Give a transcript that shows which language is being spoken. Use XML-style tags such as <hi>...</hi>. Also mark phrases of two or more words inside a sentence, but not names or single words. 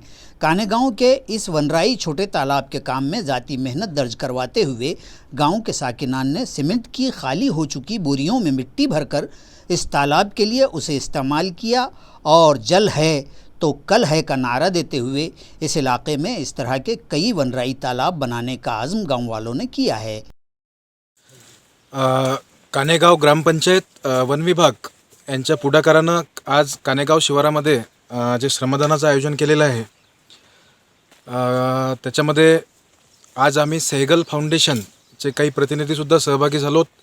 <ur>کانہے گاؤں کے اس ونرائی چھوٹے تالاب کے کام میں ذاتی محنت درج کرواتے ہوئے گاؤں کے ساکنان نے سیمنٹ کی خالی ہو چکی بوریوں میں مٹی بھر کر اس تالاب کے لیے اسے استعمال کیا اور جل ہے تو کل ہے کا نعرہ دیتے ہوئے اس علاقے میں اس طرح کے کئی ونرائی تالاب بنانے کا عزم گاؤں والوں نے کیا ہے.</ur> <mr>कानेगाव ग्रामपंचायत वन विभाग यांच्या पुढाकारानं आज कानेगाव शिवारामध्ये जे श्रमदानाचं आयोजन केलेलं आहे, त्याच्यामध्ये आज आम्ही सेहगल फाउंडेशनचे काही प्रतिनिधीसुद्धा सहभागी झालोत।</mr>